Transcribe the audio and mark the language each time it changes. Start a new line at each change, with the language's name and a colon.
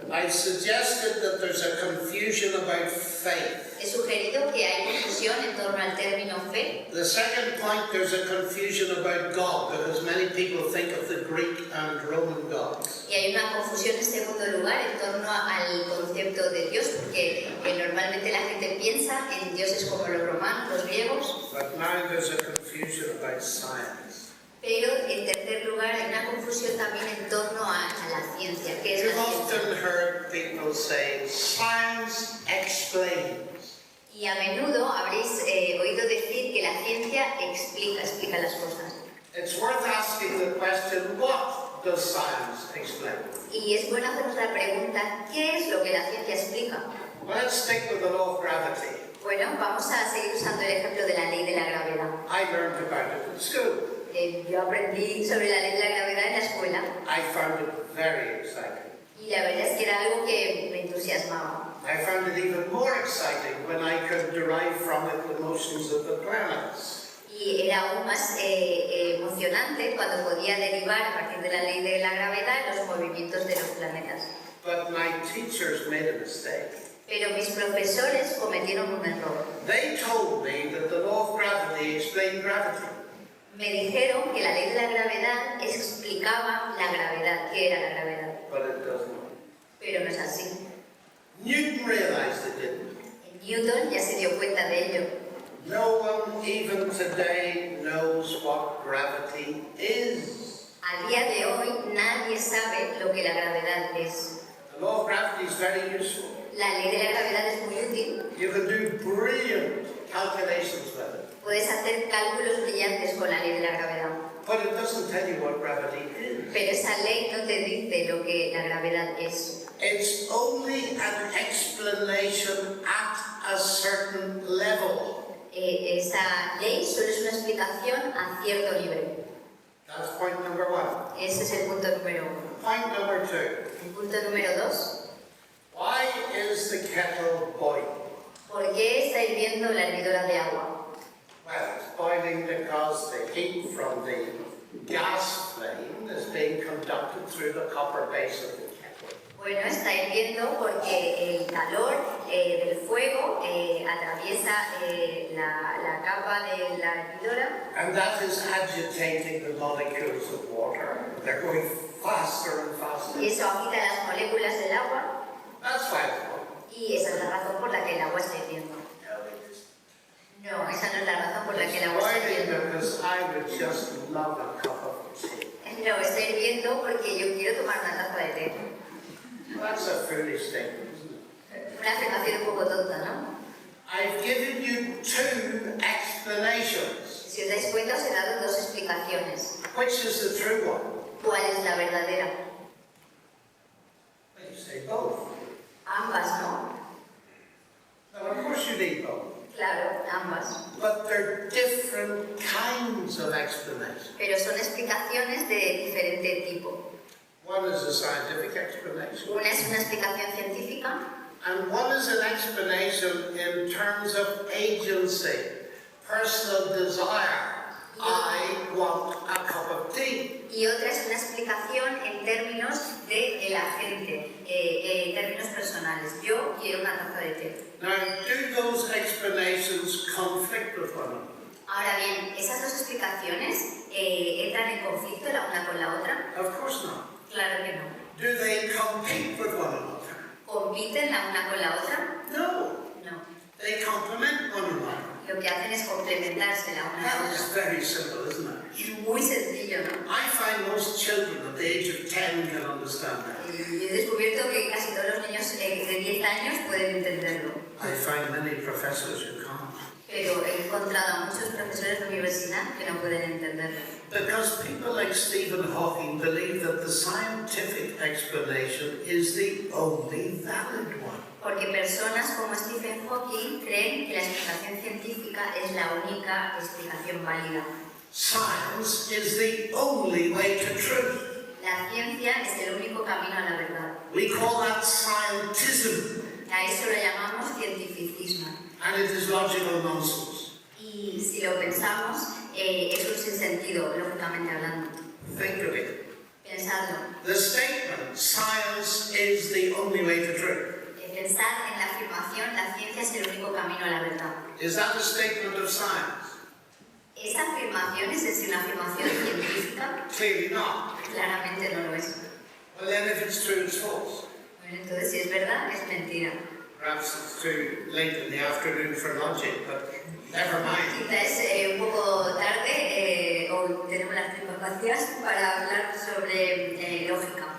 English: I've suggested that there's a confusion about faith.
Spanish: He sugerido que hay confusión en torno al término fe.
English: The second point, there's a confusion about God because many people think of the Greek and Roman gods.
Spanish: Y hay una confusión en segundo lugar en torno al concepto de Dios, porque normalmente la gente piensa en dioses como los romanos, los griegos.
English: But now there's a confusion about science.
Spanish: Pero en tercer lugar hay una confusión también en torno a la ciencia. ¿Qué es
English: You've
Spanish: la ciencia?
English: often heard people say, science explains.
Spanish: Y a menudo habréis oído decir que la ciencia explica las cosas.
English: It's worth asking the question, what does science explain?
Spanish: Y es bueno hacernos la pregunta, ¿qué es lo que la ciencia explica?
English: Well, let's stick with the law of gravity.
Spanish: Bueno, vamos a seguir usando el ejemplo de la ley de la gravedad.
English: I learned about it in school.
Spanish: Yo aprendí sobre la ley de la gravedad en la escuela
English: I found it very exciting.
Spanish: y la verdad es que era algo que me entusiasmaba.
English: I found it even more exciting when I could derive from it the motions of the planets.
Spanish: Y era aún más emocionante cuando podía derivar a partir de la ley de la gravedad los movimientos de los planetas.
English: But my teachers made a mistake.
Spanish: Pero mis profesores cometieron un error.
English: They told me that the law of gravity explained gravity.
Spanish: Me dijeron que la ley de la gravedad explicaba la gravedad, qué era la gravedad.
English: But it does not.
Spanish: Pero no es así.
English: Newton realized it didn't.
Spanish: Newton ya se dio cuenta de ello.
English: No one even today knows what gravity is.
Spanish: A día de hoy nadie sabe lo que la gravedad es.
English: The law of gravity is very useful.
Spanish: La ley de la gravedad es muy útil.
English: You can do brilliant calculations with it.
Spanish: Puedes hacer cálculos brillantes con la ley de la gravedad.
English: But it doesn't tell you what gravity is.
Spanish: Pero esa ley no te dice lo que la gravedad es.
English: It's only an explanation at a certain level.
Spanish: Esa ley solo es una explicación a cierto nivel.
English: That's point number one.
Spanish: Ese es el punto número uno.
English: Point number two.
Spanish: El punto número dos.
English: Why is the kettle boiling?
Spanish: ¿Por qué está hirviendo la hervidora de agua?
English: Well, it's boiling because the heat from the gas flame is being conducted through the copper base of the kettle.
Spanish: Bueno, está hirviendo porque el calor del fuego atraviesa la capa de la hervidora.
English: And that is agitating the molecules of water. They're going faster and faster.
Spanish: Y eso agita las moléculas del agua.
English: That's why it's boiling.
Spanish: Y esa es la razón por la que el agua está hirviendo. No, esa no es la razón por la que el agua está
English: Boiling
Spanish: hirviendo.
English: because I would just love a cup of tea.
Spanish: No, está hirviendo porque yo quiero tomar una taza de té.
English: That's a foolish statement, isn't it?
Spanish: Una afirmación un poco tonta, ¿no?
English: I've given you two explanations.
Spanish: Si os dais cuenta, os he dado dos explicaciones.
English: Which is the true one?
Spanish: ¿Cuál es la verdadera?
English: You say both.
Spanish: Ambas, ¿no?
English: Now, of course you need both.
Spanish: Claro, ambas.
English: But they're different kinds of explanations.
Spanish: Pero son explicaciones de diferente tipo.
English: One is a scientific explanation,
Spanish: Una es una explicación científica
English: and one is an explanation in terms of agency, personal desire. I want a cup of tea.
Spanish: y otra es una explicación en términos de el agente, en términos personales. Yo quiero una taza de té.
English: Now, do those explanations conflict with one another?
Spanish: Ahora bien, ¿esas dos explicaciones entran en conflicto la una con la otra?
English: Of course not.
Spanish: Claro que no.
English: Do they compete with one another?
Spanish: ¿Compiten la una con la otra?
English: No.
Spanish: No.
English: They complement one another.
Spanish: Lo que hacen es complementarse la una a la
English: That is
Spanish: otra.
English: very simple, isn't it?
Spanish: Es muy sencillo, ¿no?
English: I find most children at the age of 10 can understand that.
Spanish: Y he descubierto que casi todos los niños de 10 años pueden entenderlo.
English: I find many professors who can't.
Spanish: Pero he encontrado a muchos profesores de universidad que no pueden entenderlo.
English: Because people like Stephen Hawking believe that the scientific explanation is the only valid one.
Spanish: Porque personas como Stephen Hawking creen que la explicación científica es la única explicación válida.
English: Science is the only way to truth.
Spanish: La ciencia es el único camino a la verdad.
English: We call that scientism,
Spanish: A eso lo llamamos cientificismo.
English: and it is logical nonsense.
Spanish: Y si lo pensamos, es un sinsentido, lógicamente hablando.
English: Think of it.
Spanish: Pensadlo.
English: The statement, science is the only way to truth.
Spanish: Pensad en la afirmación, la ciencia es el único camino a la verdad.
English: Is that a statement of science?
Spanish: ¿Esa afirmación es en sí una afirmación científica?
English: Clearly not.
Spanish: Claramente no lo es.
English: Well, then if it's true, it's false.
Spanish: Bueno, entonces si es verdad, es mentira.
English: Perhaps it's too late in the afternoon for logic, but never mind.
Spanish: Quizás es un poco tarde, o tenemos las tripas vacías para hablar sobre lógica.